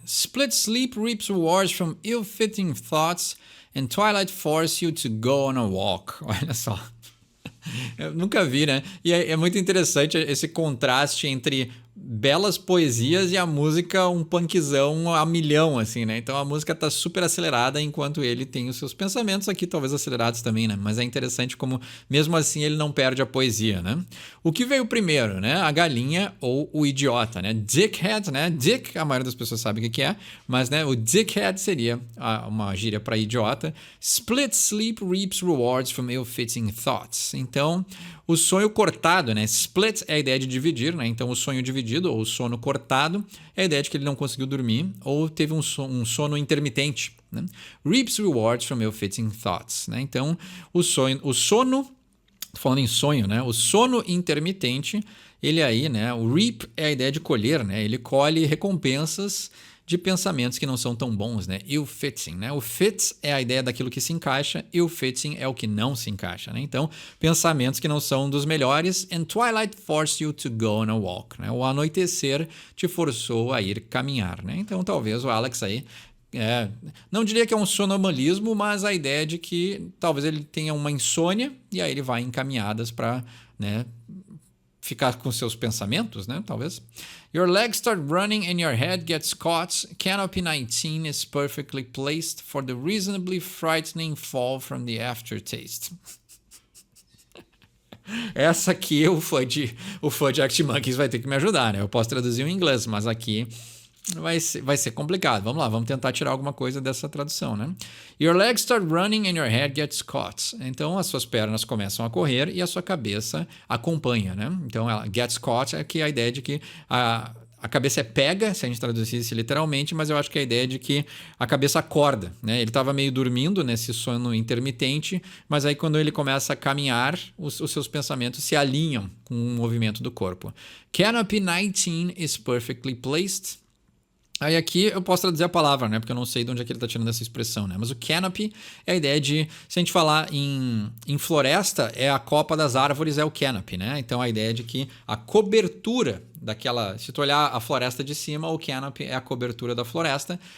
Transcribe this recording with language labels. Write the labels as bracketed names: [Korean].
[English] Split sleep reaps rewards from ill-fitting thoughts, and twilight force you to go on a walk. [Portuguese] Olha só. Eu nunca vi, né? E é muito interessante esse contraste entre belas poesias e a música um punkzão a milhão, assim, né? Então a música tá super acelerada enquanto ele tem os seus pensamentos aqui, talvez acelerados também, né? Mas é interessante como, mesmo assim, ele não perde a poesia, né? O que veio primeiro, né? A galinha ou o idiota, né? Dickhead, né? Dick, a maioria das pessoas sabe o que é, mas, né? O dickhead seria uma gíria para idiota. [English] Split sleep reaps rewards from ill-fitting thoughts. [Portuguese] Então, o sonho cortado, né? Split é a ideia de dividir, né? Então, o sonho dividido ou o sono cortado é a ideia de que ele não conseguiu dormir ou teve um sono intermitente, né? [English] Reaps rewards from ill-fitting thoughts, né? [Portuguese] Então, o sono, falando em sonho, né? O sono intermitente, ele aí, né? O reap é a ideia de colher, né? Ele colhe recompensas de pensamentos que não são tão bons, né? Ill-fitting, né? O fit é a ideia daquilo que se encaixa, ill-fitting é o que não se encaixa, né? Então, pensamentos que não são dos melhores. [English] And twilight forced you to go on a walk, [Portuguese] né? O anoitecer te forçou a ir caminhar, né? Então, talvez o Alex aí não diria que é um sonambulismo, mas a ideia de que talvez ele tenha uma insônia e aí ele vai em caminhadas para, né, ficar com seus pensamentos, né? Talvez. [English] Your legs start running and your head gets caught. Canopy 19 is perfectly placed for the reasonably frightening fall from the aftertaste. [Portuguese] Essa aqui o fã de Arctic Monkeys vai ter que me ajudar, né? Eu posso traduzir em inglês, mas aqui vai ser complicado. Vamos lá, vamos tentar tirar alguma coisa dessa tradução, né? [English] Your legs start running and your head gets caught. [Portuguese] Então, as suas pernas começam a correr e a sua cabeça acompanha, né? Então, ela gets caught é que a ideia de que a cabeça é pega, se a gente traduzisse literalmente, mas eu acho que a ideia é de que a cabeça acorda, né? Ele estava meio dormindo nesse sono intermitente, mas aí quando ele começa a caminhar, os seus pensamentos se alinham com o movimento do corpo. [English] Canopy 19 is perfectly placed. [Portuguese] Aí aqui eu posso traduzir a palavra, né? Porque eu não sei de onde é que ele está tirando essa expressão, né? Mas o canopy é a ideia de, se a gente falar em floresta, a copa das árvores é o canopy, né? Então a ideia de que a cobertura daquela, se tu olhar a floresta de cima, o canopy é a cobertura da floresta.